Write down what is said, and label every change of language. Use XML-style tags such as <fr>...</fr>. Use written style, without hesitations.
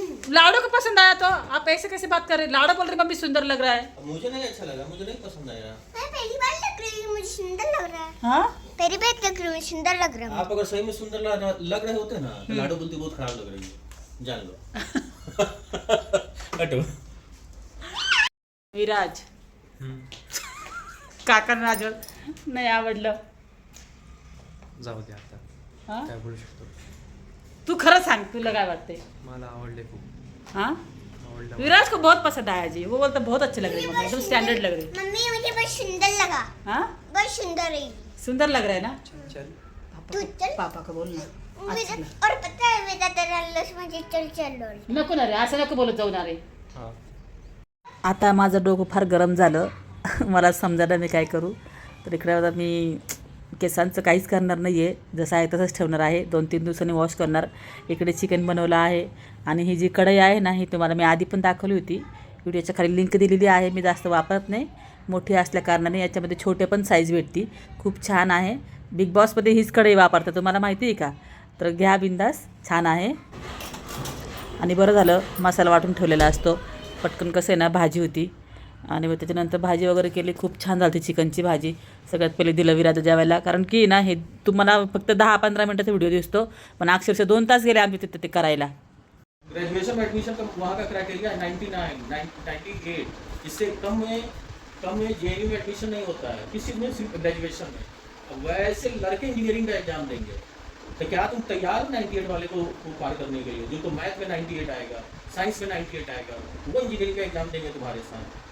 <hi>लाडो को पसंद आया तो आप ऐसे कैसे बात कर रहे? लाडो बोल रहे मम्मी सुंदर लग रहा है। मुझे नहीं अच्छा लगा, मुझे नहीं पसंद आया। मैं पहली बार लग रही हूँ, मुझे सुंदर लग रहा है। हाँ पहली बार लग रही हूँ, सुंदर लग रहा है। आप अगर सही में सुंदर लग रहे होते ना तो लाडो बोलती बहुत खराब लग रही है, जान लो। हटो।</hi> <mr>विराज काकांना राजवल नाही आवडलं. जाऊ दे आता. हा काय बोलू शकतो? तू खरं सांग तुला काय वाटते? मला आवडले खूप. हाँ आवडलं.</mr> <hi>विराज को बहुत पसंद आया जी. वो बोलता बहुत अच्छे लग रहे हैं मम्मी, एकदम स्टैंडर्ड लग रहे हैं. मम्मी मुझे बहुत सुंदर लगा, हाँ बहुत सुंदर है। सुंदर लग रहा है ना? चल. तू चल। पापा को बोल ना. अच्छा लग. और पता है मेरा तेरा लस मुझे चल चल लो।</hi> <mr>नको ना रे असं नको बोलत जाऊ ना रे. हां. आता माझं डोकं फार गरम झालं. मला समजायला मी काय करू. तर इकडे आता मी केसांचं काहीच करणार नाही आहे, जसं आहे तसंच ठेवणार आहे. 2-3 दिवसांनी वॉश करणार. इकडे चिकन बनवलं आहे आणि ही जी कढई आहे ना ही तुम्हाला मी आधी पण दाखवली होती. व्हिडिओच्या खाली लिंक दिलेली आहे. मी जास्त वापरत नाही, मोठी असल्या कारणाने. याच्यामध्ये छोटे पण साईज भेटती. खूप छान आहे. बिग बॉसमध्ये हीच कढई वापरतात, तुम्हाला माहिती आहे का? तर घ्या बिंदास, छान आहे. आणि बरं झालं मसाला वाटून ठेवलेला असतो. पटकन कसं आहे ना भाजी होती आणि मग त्याच्यानंतर भाजी वगैरे केली. खूप छान झाली चिकनची भाजी. सगळ्यात पहिले दिलं विराजा जेवायला, कारण की ना हे तुम्हाला फक्त 10-15 मिनटाचा व्हिडिओ दिसतो, पण अक्षरशः 2 तास गेले आम्ही तिथे ते करायला.</mr> <hi>ग्रेजुएशन में एडमिशन का वहाँ का क्राइटेरिया 98 इससे कम में जेएनयू में एडमिशन नहीं होता है किसी में, सिर्फ ग्रेजुएशन में. वैसे लड़के इंजीनियरिंग का एग्जाम देंगे तो क्या तुम तैयार हो 98 वाले को पार करने के लिए? जिनको मैथ में 98 आएगा, साइंस में 98 आएगा, वो इंजीनियरिंग का एग्जाम देंगे तुम्हारे साथ.</hi>